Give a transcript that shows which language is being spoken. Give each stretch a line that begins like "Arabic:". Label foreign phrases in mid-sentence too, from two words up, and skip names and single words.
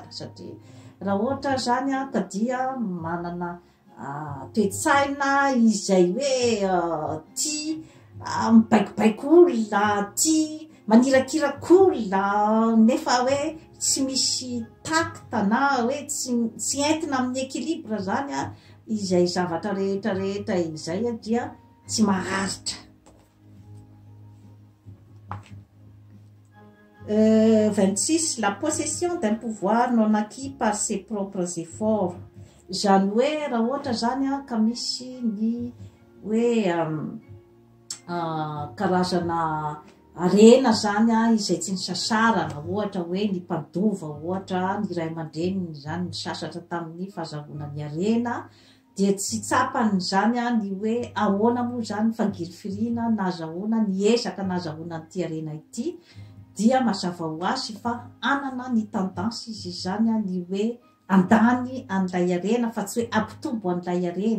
Malagasy: Satria raha ohatra zany ka dia manana toe-tsaina izay hoe tia mibaikobaiko olona, tia manirakiraka olona, nefa hoe tsy misy takta na hoe tsy entina amin'ny équilibre zany izay zavatra rehetrarehetra izay dia tsy maharitra. 26.
French: La possession d'un pouvoir non acquis par ses propres efforts.
Malagasy: Zany hoe raha ohatra zany ka misy ny hoe karazana harena zany izay tsy nisasarana, ohatra hoe ny mpadova, ohatra ny ray aman-dreny zany nisasatra tamin'ny fahazahoana ny harena, dia tsy tsapany zany ny hoe ahoana moa zany fangirifirina nazahoana ny ezaka nazahoana n'ity harena ity, dia mazava ho azy fa anana ny tendance izy zany ny hoe andany an'ilay harena fa tsy hoe ampitombo an'ilay harena.